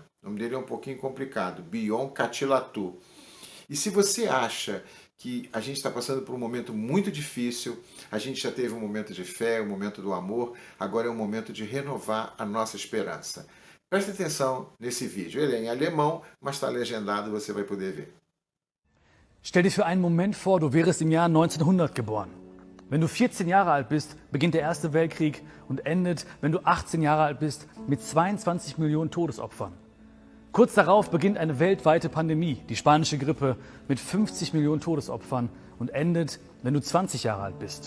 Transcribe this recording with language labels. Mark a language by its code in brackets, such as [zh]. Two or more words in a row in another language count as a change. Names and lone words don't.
[pt] O nome dele é um pouquinho complicado, Bion Katilatu. E se você acha que a gente está passando por um momento muito difícil, a gente já teve um momento de fé, um momento do amor, agora é um momento de renovar a nossa esperança. Preste atenção nesse vídeo. Ele é em alemão, mas está legendado, você vai poder ver. [de] Stell dir für einen Moment vor, du wärest im Jahr 1900 geboren. Wenn du 14 Jahre alt bist, beginnt der Erste Weltkrieg und endet, wenn du 18 Jahre alt bist, mit 22 Millionen Todesopfern. Kurz darauf beginnt eine weltweite Pandemie, die spanische Grippe, mit 50 Millionen Todesopfern und endet, wenn du 20 Jahre alt bist.